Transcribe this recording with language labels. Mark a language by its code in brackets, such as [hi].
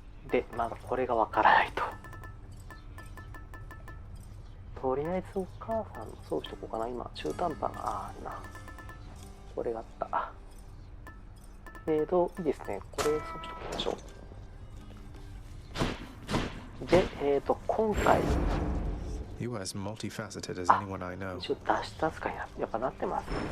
[ja] で、まだこれがわからないと。とりあえずお母さんの装備しとこうかな。今中途半端な、あるな。これがあった。いいですね。これ装備しときましょう。で、今回 [en] You are as multifaceted as anyone I know. [ja] 一応脱出扱いにやっぱなってますね。